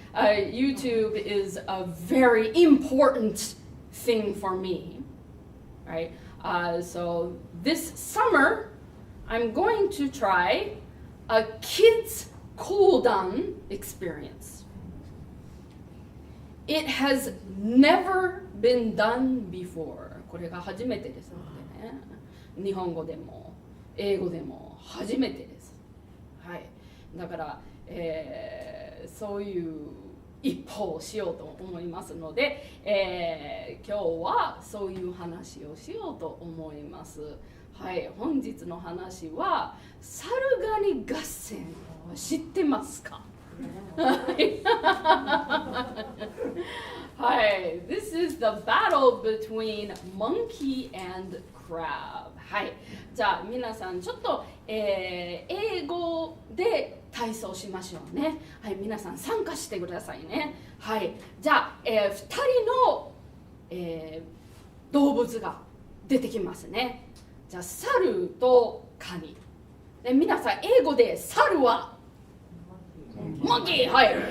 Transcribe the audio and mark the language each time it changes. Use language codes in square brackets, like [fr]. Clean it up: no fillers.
[en] YouTube is a very important thing for me, right? So this summer, I'm going to try a kids' kodan experience. It has never been done before. [ja] これが初めてですのでね。日本語でも英語でも初めてです。はい。だから、そういう一歩をしようと思いますので、今日はそういう話をしようと思います。はい、本日の話は猿ガニ合戦を知ってますか？はい、 [en] This is the battle between monkey and crab。 [ja] はい、じゃあ皆さんちょっと、英語で体操しましょうね。はい、皆さん参加してくださいね。はい、じゃあ、2人の、動物が出てきますね。じゃあ猿とカニ。で皆さん英語で猿はモンキー、はい。